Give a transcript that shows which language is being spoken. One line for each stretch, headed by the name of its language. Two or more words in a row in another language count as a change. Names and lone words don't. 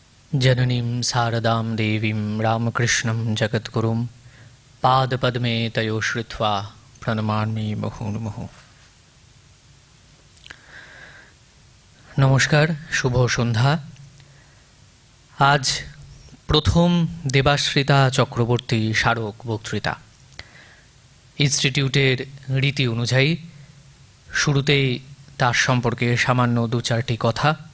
Sanskrit: जननीं शारदां देवीं रामकृष्णं जगद्गुरुं पादपद्मे तयो श्रुत्वा প্রণমামি মুহুর্মুহু।
Bangla: নমস্কার, শুভ সন্ধ্যা। আজ প্রথম দেবাশ্রিতা চক্রবর্তী স্মারক বক্তৃতা। ইনস্টিটিউটের রীতি অনুযায়ী শুরুতেই তার সম্পর্কে সামান্য দু চারটি কথা।